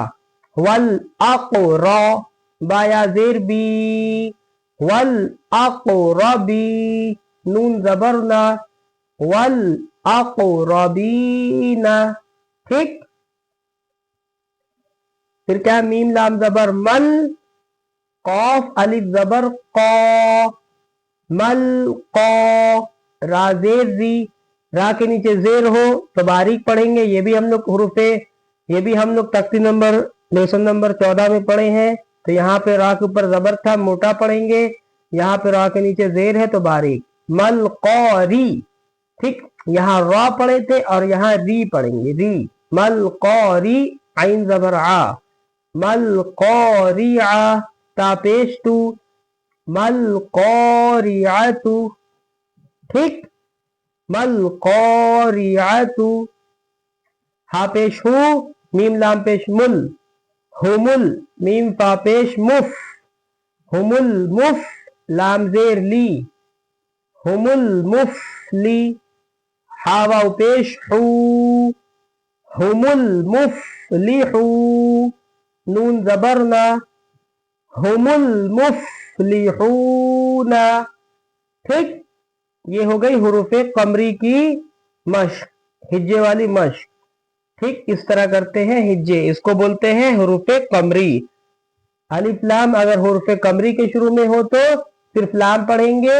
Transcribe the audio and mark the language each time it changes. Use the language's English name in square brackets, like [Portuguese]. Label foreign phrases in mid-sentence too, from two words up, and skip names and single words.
[Hindi] वल अको रॉ, बाया जेर बी, वल अको रबी, नून जबर ना, वल अको रबीना। ठीक, फिर क्या, मीम लाम जबर मल, कॉफ अलिफ जबर कौ, मल कौ, रा जेर री, रा के नीचे जेर हो तो बारीक पढ़ेंगे। ये भी हम लोग हुरूफे, ये भी हम लोग तख्ती नंबर लेसन नंबर 14 में पढ़े हैं। तो यहाँ पे रा के ऊपर जबर था, मोटा पढ़ेंगे, यहाँ पे रा के नीचे जेर है तो बारीक। मल कौरी, ठीक, यहाँ रा पढ़े थे और यहाँ री पढ़ेंगे, री। मल कौरी, आइन जबर आ, मल कौरिया, तापेश तू, मल कौरियातु। ठीक, मल कौरियातु, हा पेश हु, मीम लाम पेश मुल, हुमुल, मीम फा पेश मुफ, हुमुल मुफ, लाम जेर ली, हुमुल मुफली, हा वाव पेश हु, हुमुल मुफलिहू, नून जबरना, हुमुल मुफलिहूना। ठीक, ये हो गई हुरूफे कमरी की मश्क, हिज्जे वाली मश्क। ठीक, इस तरह करते हैं हिज्जे, इसको बोलते हैं हुरूफे कमरी। अलिफ लाम अगर हुरूफे कमरी के शुरू में हो तो सिर्फ लाम पढ़ेंगे।